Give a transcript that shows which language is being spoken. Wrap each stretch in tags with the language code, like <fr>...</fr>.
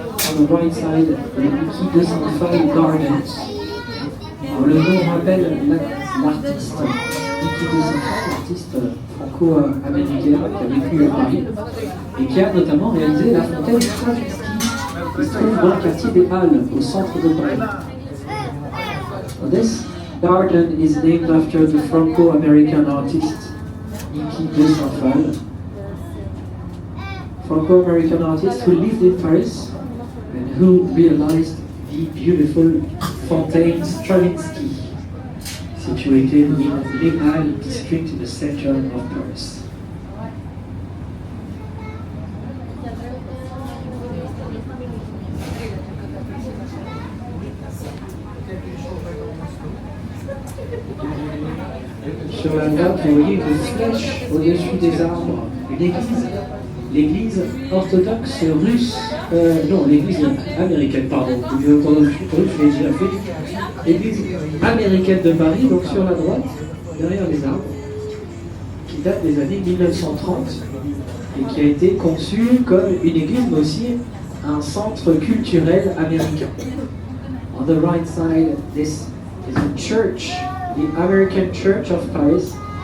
<en>On the right side, les Mickey de Saint-Phal Gardens.</en> <fr>Alors, le nom rappelle l'artiste Mickey de Saint-Phal, l'artiste franco-américain qui a vécu à Paris et qui a notamment réalisé la fontaine Stravinsky qui se trouve dans le quartier des Halles, au centre de Paris.</fr> <en>This garden is named after the Franco-American artist Mickey de Saint-Phal, Franco-American artist who lived in Paris and who realized the beautiful fontaine Stravinsky, situated in Les Halles district in the center of Paris.</en> <fr>Sur la droite, vous voyez une flèche au-dessus des arbres, une église. L'église orthodoxe russe, non, l'église américaine, pardon, je l'ai déjà fait. L'église américaine de Paris, donc sur la droite, derrière les arbres, qui date des années 1930 et qui a été conçue comme une église, mais aussi un centre culturel américain.</fr> <en>On the right side, this is a church, the American Church of Paris.</en>